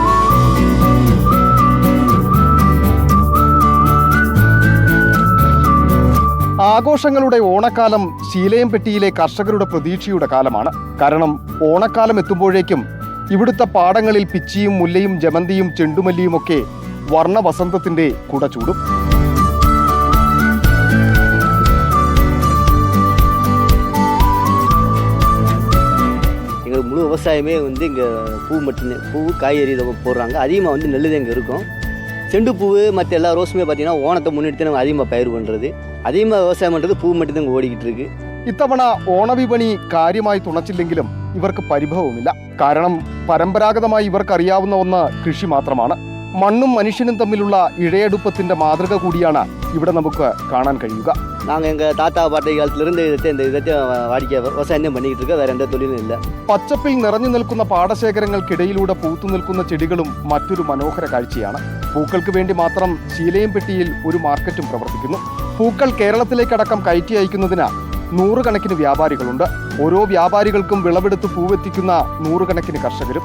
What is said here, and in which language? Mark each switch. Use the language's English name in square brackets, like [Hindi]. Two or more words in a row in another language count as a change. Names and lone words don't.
[Malayalam] ആഘോഷങ്ങളുടെ ഓണക്കാലം ശീലയംപെട്ടിയിലെ കർഷകരുടെ പ്രതീക്ഷയുടെ കാലമാണ്. കാരണം ഓണക്കാലം എത്തുമ്പോഴേക്കും ഇവിടുത്തെ പാടങ്ങളിൽ പിച്ചിയും മുല്ലയും ജമന്തിയും ചെണ്ടുമല്ലിയും ഒക്കെ വർണ്ണവസന്തത്തിന്റെ കുട ചൂടും. [Tamil] எங்களுக்கு முழு விவசாயமே இங்கே பூ காய்கறி இதை போடுறாங்க. அதிகமாக நெல் தான் இங்கே இருக்கும். செண்டுப்பூ மற்ற எல்லா ரோஸுமே பார்த்தீங்கன்னா ஓணத்தை முன்னிட்டு நம்ம அதிகமாக பயிர் பண்ணுறது, அதிகமாக விவசாயம் பண்ணுறது பூ மட்டும் தான் ஓடிக்கிட்டு இருக்கு. [Malayalam] ഇത്തവണ ഓണവിപണി കാര്യമായി തുണച്ചില്ലെങ്കിലും ഇവർക്ക് പരിഭവമില്ല. കാരണം പരമ്പരാഗതമായി ഇവർക്കറിയാവുന്ന ഒന്ന് കൃഷി മാത്രമാണ്. മണ്ണും മനുഷ്യനും തമ്മിലുള്ള ഇഴയടുപ്പത്തിന്റെ മാതൃക കൂടിയാണ് ഇവിടെ നമുക്ക് കാണാൻ കഴിയുക. [Tamil] நாங்கள் எங்கள் தாத்தா பாட்டி காலத்துலேருந்து இதை வாடிக்கை விவசாயம் தான் பண்ணிக்கிட்டு இருக்கோம். வேறு எந்த தொழிலும் இல்லை. [Malayalam] പച്ചപ്പിൽ നിറഞ്ഞു നിൽക്കുന്ന പാടശേഖരങ്ങൾക്കിടയിലൂടെ പൂത്തു നിൽക്കുന്ന ചെടികളും മറ്റൊരു മനോഹര കാഴ്ചയാണ്. പൂക്കൾക്ക് വേണ്ടി മാത്രം ശീലയംപെട്ടിയിൽ ഒരു മാർക്കറ്റും പ്രവർത്തിക്കുന്നു. പൂക്കൾ കേരളത്തിലേക്കടക്കം കയറ്റി അയക്കുന്നതിന് നൂറുകണക്കിന് വ്യാപാരികളുണ്ട്. ഓരോ വ്യാപാരികൾക്കും വിളവെടുത്ത് പൂവെത്തിക്കുന്ന നൂറുകണക്കിന് കർഷകരും.